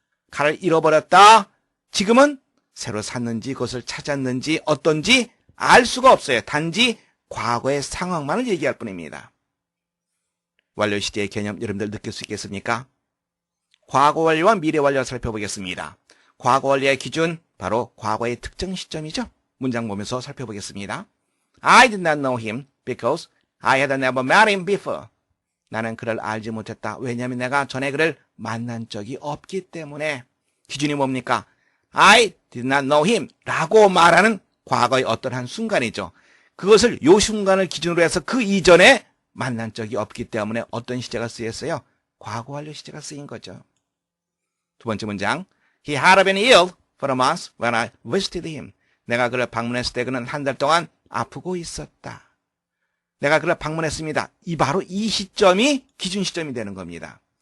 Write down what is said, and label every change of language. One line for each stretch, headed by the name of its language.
Korean: 칼을 잃어버렸다. 지금은 새로 샀는지 그것을 찾았는지 어떤지 알 수가 없어요. 단지 과거의 상황만을 얘기할 뿐입니다. 완료 시제의 개념 여러분들 느낄 수 있겠습니까? 과거 완료와 미래 완료를 살펴보겠습니다. 과거 완료의 기준 바로 과거의 특정 시점이죠. 문장 보면서 살펴보겠습니다.
English: I did not know him because I had never met him before.
Korean: 나는 그를 알지 못했다. 왜냐하면 내가 전에 그를 만난 적이 없기 때문에. 기준이 뭡니까?
English: I did not know him
Korean: 라고 말하는 과거의 어떤 한 순간이죠. 그것을 요 순간을 기준으로 해서 그 이전에 만난 적이 없기 때문에 어떤 시제가 쓰였어요? 과거 완료 시제가 쓰인 거죠. 두 번째 문장.
English: He had been ill for a month when I visited him.
Korean: 내가 그를 방문했을 때 그는 한 달 동안 아프고 있었다. 내가 그를 방문했습니다. 바로 이 시점이 기준 시점이 되는 겁니다.